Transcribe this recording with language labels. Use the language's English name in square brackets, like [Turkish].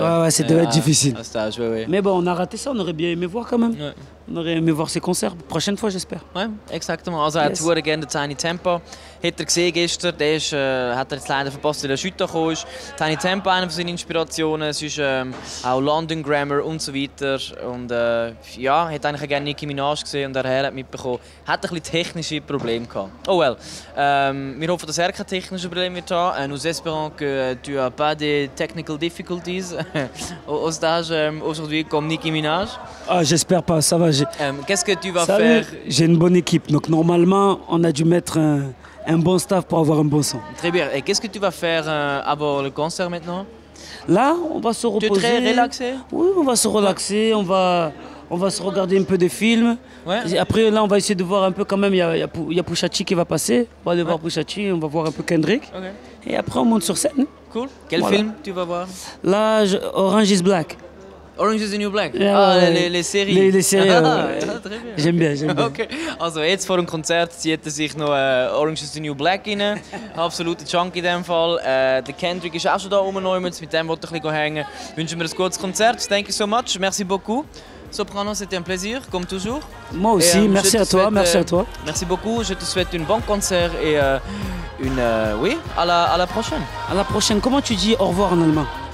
[French] Ouais, ça devait être difficile. À stage, Mais bon, on a raté ça, on aurait bien aimé voir quand même. On aurait aimé voir ses concerts. Prochaine fois, j'espère. Oui, exactement. [German] Also, er hat sehr gerne Tiny Tempa. Hat er gesehen gestern, hat er jetzt leider verpasst, weil er heute gekommen ist. Tiny Tempa, eine von seinen Inspirationen. Es ist auch London Grammar und so weiter. Und ja, hat eigentlich gerne Nicki Minaj gesehen und er hat mitbekommen, hat ein bisschen technische Probleme gehabt. Oh well. Wir hoffen, dass er keine technischen Probleme wird haben. [French] Nous espérons que tu n'as pas de technical difficulties au stage aujourd'hui comme Nicki Minaj. Ah, j'espère pas, ça va. Qu'est-ce que tu vas faire? J'ai une bonne équipe, donc normalement, on a dû mettre un bon staff pour avoir un bon son. Très bien. Et qu'est-ce que tu vas faire avant le concert maintenant? Là, on va se reposer. Tu es très relaxé? Oui, on va se relaxer, on va se regarder un peu des films. Et après, là, on va essayer de voir un peu quand même, il y a Pusha T qui va passer. On va aller voir Pusha T, on va voir un peu Kendrick. Et après, on monte sur scène. Cool. Quel film tu vas voir? Là, Orange is Black. Orange is the New Black. Les séries. Les séries. Ja, très bien. J'aime bien. Okay. [German] Also jetzt vor dem Konzert zieht er sich noch Orange is the New Black rein. Absoluter Junkie in dem Fall. Der Kendrick ist auch schon da oben, mit dem wollte ich ein bisschen hängen. Wünschen wir ein gutes Konzert. [English] Thank you so much. Merci beaucoup. [French] Soprano, c'était un plaisir, comme toujours. Moi aussi, merci à toi, merci à toi. Merci beaucoup, je te souhaite un bon concert et oui, à la prochaine. À la prochaine. Comment tu dis au revoir en allemand?